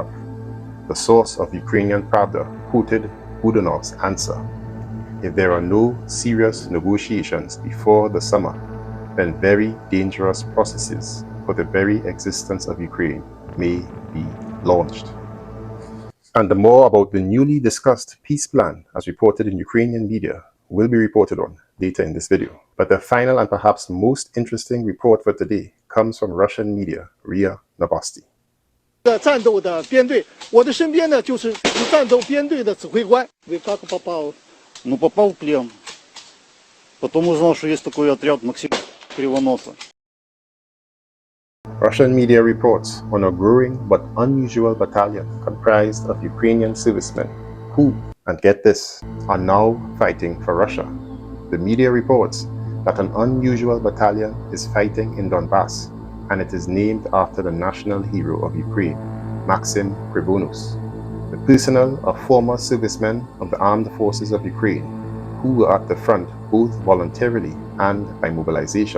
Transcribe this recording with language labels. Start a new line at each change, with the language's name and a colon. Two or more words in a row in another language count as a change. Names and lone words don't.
English: The source of Ukrainian Pravda quoted Budanov's answer, "If there are no serious negotiations before the summer, then very dangerous processes for the very existence of Ukraine may be launched." And more about the newly discussed peace plan, as reported in Ukrainian media, will be reported on later in this video. But the final and perhaps most interesting report for today comes from Russian media, RIA Novosti.
Chinese: 战斗的编队，我的身边呢就是战斗编队的指挥官。
Russian: Вы как попал? Ну, попал в плен. Потом узнал, что есть такой отряд Maxim Kryvonosa.
English: Russian media reports on a growing but unusual battalion comprised of Ukrainian servicemen who, and get this, are now fighting for Russia. The media reports that an unusual battalion is fighting in Donbass, and it is named after the national hero of Ukraine, Maxim Kryvonos, the personnel of former servicemen of the armed forces of Ukraine who were at the front both voluntarily and by mobilization.